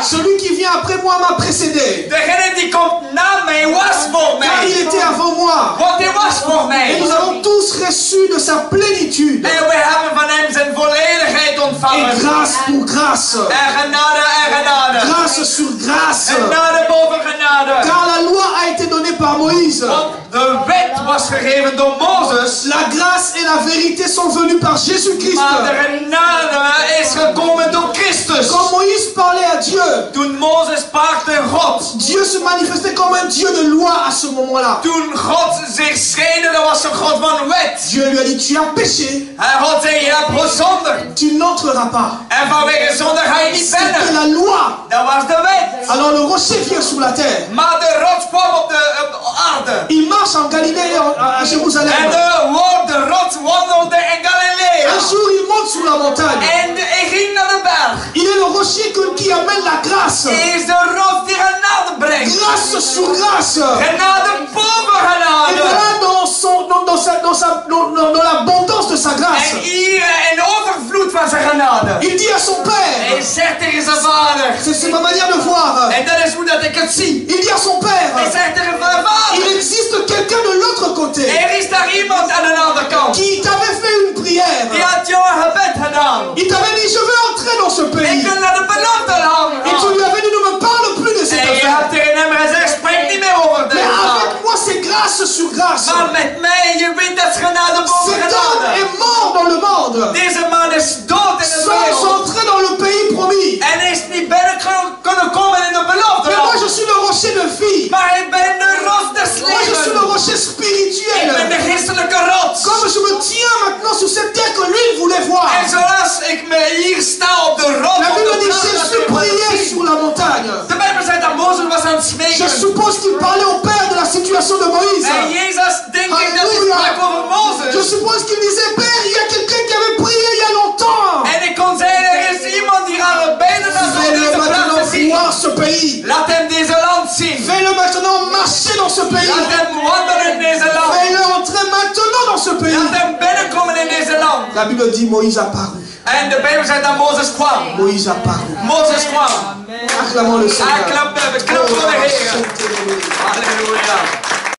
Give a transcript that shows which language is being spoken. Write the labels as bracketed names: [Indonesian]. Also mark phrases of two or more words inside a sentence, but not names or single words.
[French] Celui qui vient après moi m'a précédé. [Dutch] Degene die komt na mij was voor [French] Car il [Dutch] mij. [French] était avant moi. [Dutch] Want hij was voor [French] Et [Dutch] mij. [French] nous avons tous reçu de sa plénitude. [Dutch] En we hebben van hem zijn volledigheid [French] Et [Dutch] ontvangen. [French] grâce pour grâce. [Dutch] En genade en genade. [French] Grâce sur grâce. [Dutch] Genade boven genade. [French] Car la loi a été donnée par Moïse. [Dutch] Want de wet was gegeven door Mozes. [French] La grâce et la vérité sont venues par Jésus-Christ. [Dutch] Maar de genade is gekomen door Christus. [French] Quand Moïse parlait à Dieu, [Dutch] Toen Mozes sprak tegen God. [French] Dieu se manifestait comme un Dieu de loi à ce moment-là. [Dutch] Toen God zich scheen, dat was een God van wet. [French] Dieu lui a dit, tu as péché, [Dutch] En God zei, je hebt gezondigd. [French] tu n'entreras pas. [Dutch] En vanwege zonde ga je niet [French] C'était [Dutch] binnen. [French] la loi. [Dutch] Dat was de wet. [French] Alors le rocher vient sous la terre. [Dutch] Maar de rots kwam op de aarde. [French] Il marche en Galilée à Jérusalem. [Dutch] En de rots wandelde in Galilea. [French] Un jour il monte sous la montagne. [Dutch] En hij ging naar de berg. [French] Il est le rocher qui amène la grâce. [Dutch] Hij is de rots die genade brengt. [French] Grâce sur grâce. [Dutch] Genade boven [French] Et [Dutch] genade. [French] voilà dans l'abondance de sa grâce. [Dutch] En hier in overvloed van zijn genade. [French] Il dit à son [Dutch] Hij [French] père, [Dutch] zegt tegen zijn vader. [French] c'est ma manière de voir. [Dutch] En dat is hoe dat ik het zie. [French] Il dit à son [Dutch] Hij [French] père, [Dutch] zegt tegen zijn [French] il [Dutch] vader. [French] existe quelqu'un de l'autre côté [Dutch] Er is daar iemand aan de andere kant. [French] qui t'avait fait une prière. [Dutch] Die had jou een gebed gedaan. [French] Il t'avait dit, je veux entrer dans ce [Dutch] Ik [French] pays. [Dutch] wil naar de beloofde land [French] Et tu [Dutch] gaan. [French] lui avais dit, ne me parle plus de cette [Dutch] En je [French] affaire. [Dutch] hebt tegen hem gezegd, spreek niet meer over [French] Mais [Dutch] deze zaak. [French] avec moi, c'est grâce sur grâce. [Dutch] Maar met mij, je weet dat is genade boven [French] Cet homme [Dutch] genade. [French] est mort dans le monde. [Dutch] Deze man is dood in de [French] Sans [Dutch] wereld. [French] entrer dans le pays promis. [Dutch] En is niet binnen kunnen komen in de beloofde [French] Mais moi, je [Dutch] land. [French] suis le rocher de vie. [Dutch] Maar ik ben de rots des [French] Moi, je suis le [Dutch] levens. [French] rocher [Dutch] Ik ben [French] spirituel. [Dutch] de geestelijke rots. [French] Comme je me tiens maintenant sur cette terre que lui, il voulait voir. [Dutch] En zoals ik me hier sta op de rots. [French] La [Dutch] op [French] Bible [Dutch] de [French] dit, [Dutch] plaats dat [French] Jésus [Dutch] ik wil [French] priait [Dutch] zien. [French] sur la montagne. [Dutch] De Bijbel zegt dat Mozes was aan het [French] Je [Dutch] smeken. [French] suppose qu'il parlait au Père de la situation de Moïse. [Dutch] En Jezus, denk ik dat hij sprak over [French] Je [Dutch] Mozes. [French] suppose qu'il disait, Père, il y a quelqu'un qui avait prié il y a longtemps. [Dutch] En ik kon zeggen, er is iemand die aan het benen is om [French] Fais-le [Dutch] deze plaats [French] maintenant [Dutch] te zien. [French] voir ce pays. [Dutch] Laat hem deze land zien. [French] Fais-le maintenant marcher dans ce pays. [Dutch] Laat hem wandelen in deze land. [French] Fais-le entrer maintenant dans ce pays. [Dutch] Laat hem binnenkomen in deze land. [French] La Bible dit, Moïse a paru. [Dutch] En de Bijbel zegt dat Mozes kwam. [French] Moïse apparut. [Dutch] Mozes kwam. [French] Acclamons le Seigneur. [Dutch] Hij klapte, we klappen voor de Heer. Halleluja.